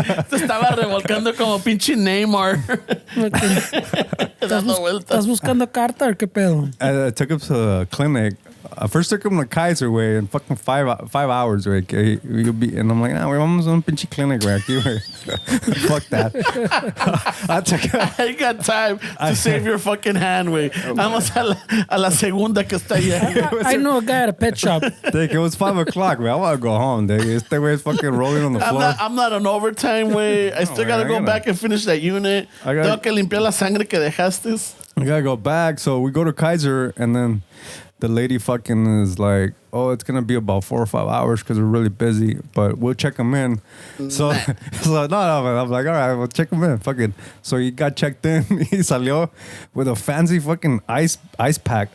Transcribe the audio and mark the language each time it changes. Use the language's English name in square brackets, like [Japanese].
[Spanish] Se estaba revolcando como pinche Neymar. Dando vueltas. ¿Estás buscando carta o qué pedo? [English] I took him to the clinic. I first took him to Kaiser, güey, in fucking 5 hours, güey. Okay? And I'm like, nah, [Spanish] güey, vamos a un pinche clinic, güey, aquí, güey. [English] Fuck that. I ain't got time to save your fucking hand, güey. [Spanish] Vamos a la segunda que está ahí. [English] I know a guy at a pet shop. Dick, it was 5 o'clock, man. I want to go home, dude. [Spanish] Este [English] güey's fucking rolling on the floor. I'm not on overtime, güey. I still gotta go back and finish that unit. [Spanish] Tengo que limpiar la sangre que dejaste. [English] I gotta go back. So we go to Kaiser, and then the lady fucking is like, oh, it's gonna be about 4 or 5 hours because we're really busy, but we'll check him in. So, no, man. I'm like, all right, we'll check him in. Fucking. So he got checked in. He salió with a fancy fucking ice pack.